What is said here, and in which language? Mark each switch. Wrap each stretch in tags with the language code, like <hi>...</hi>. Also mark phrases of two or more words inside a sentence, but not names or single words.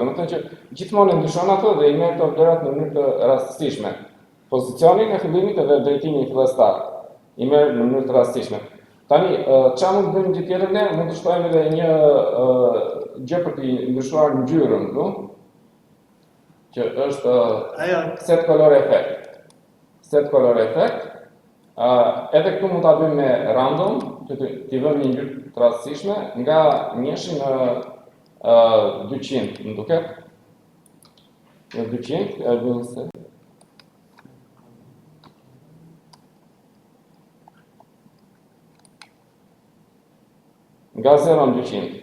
<sq>Domethënë që gjithmonë ndryshon ato dhe i merr këto vlerat në mënyrë të rastësishme. Pozicionin e fillimit edhe drejtimin fillestar. I merr në mënyrë të rastësishme. Tani, çfarë mund të bëjmë gjë tjetër ne? Mund të shtojmë edhe një gjë për të ndryshuar ngjyrën, no? Që është</sq> <en>set color effect. Set color effect.</en> <sq>Edhe këtu mund ta bëjmë me random, që t'i vëmë një ngjyrë të rastësishme nga 1 në 200, më duket. Në 200, e bëjmë se nga 0 në 200.</sq>